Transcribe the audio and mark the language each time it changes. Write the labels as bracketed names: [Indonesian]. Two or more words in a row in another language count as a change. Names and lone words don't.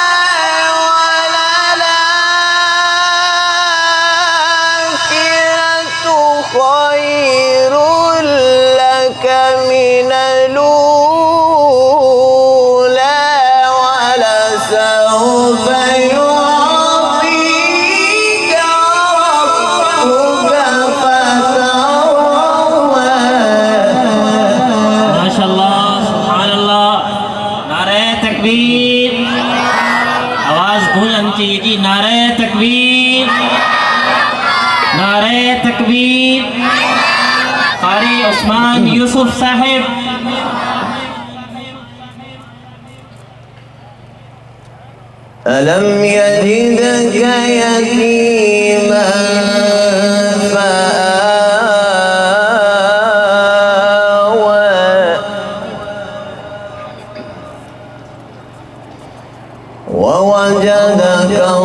[Arabic] وللآخرة خير لك من الأولى ولسوف يعطيك ربك فترضى. ما شاء الله سبحان الله. [Urdu] نعرۂ تکبیر، آواز گونجنی چاہیے جی. نعرۂ تکبیر، نعرۂ تکبیر. कारी उस्मान यूसुफ साहिब. [Arabic] ألم يجدك يتيما فآوى ووجدك